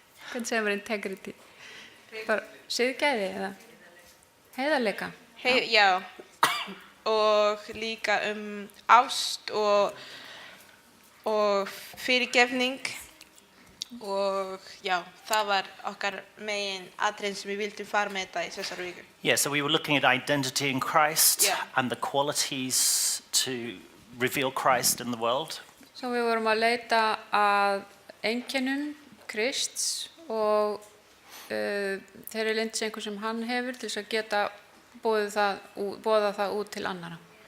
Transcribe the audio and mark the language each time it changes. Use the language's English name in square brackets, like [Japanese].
[Icelandic] Hvernig segir maður integrity? Bara siðgæði eða heiðarleika? Já, og líka ást og fyrirgefning og já, það var okkar megin atriðin sem við vildum fara með þetta í þessari viku. [English] Yeah, so we were looking at identity in Christ Yeah. and the qualities to reveal Christ in the world. [Icelandic] Svo við vorum að leita að einkennum Krists og þeirri lyndsengu sem hann hefur til þess að geta boða það út til annara.